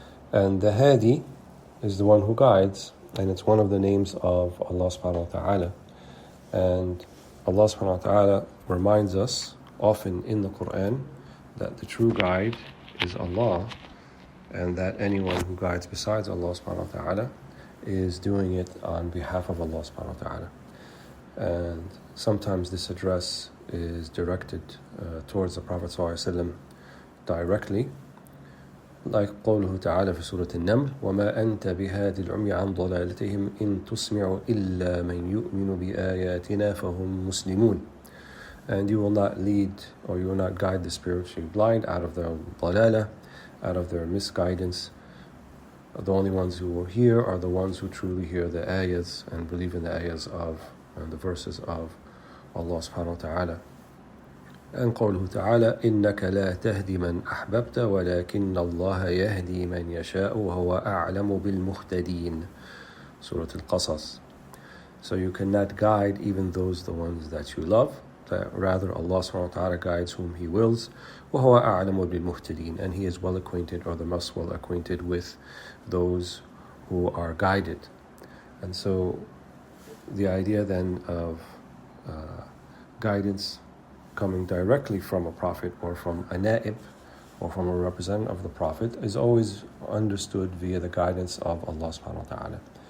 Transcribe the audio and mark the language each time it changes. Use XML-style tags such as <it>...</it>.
<en>And the Hadi is the one who guides, and it's one of the names of Allah subhanahu wa ta'ala. And Allah subhanahu wa ta'ala reminds us often in the Quran that the true guide is Allah, and that anyone who guides besides Allah subhanahu wa ta'ala is doing it on behalf of Allah subhanahu wa ta'ala. And sometimes this address is directed towards the Prophet sallallahu alaihi wasallam directly, like</en> <ar>قوله تعالى في سورة النمل وما أنت بهاد العمي عن ضلالتهم إن تسمع إلا من يؤمن بآياتنا فهم مسلمون.</ar> <en>And you will not lead or you will not guide the spiritually blind out of their ضلالة, out of their misguidance. The only ones who will hear are the ones who truly hear the ayahs and believe in the ayahs of and the verses of Allah subhanahu wa ta'ala.</en> <ar>And قوله تعالى إنك لا تهدي من أحببت ولكن الله يهدي من يشاء وهو أعلم بالمهتدين.</ar> <en>Surah Al-Qasas. So you cannot guide even those the ones that you love, that rather Allah subhanahu wa ta'ala guides whom He wills.</en> <ar>وهو أعلم بالمهتدين,</ar> <en>and He is well acquainted or the most well acquainted with those who are guided. And so the idea then of guidance coming directly from a prophet or from a na'ib or from a representative of the prophet is always understood via the guidance of Allah subhanahu wa ta'ala.</en>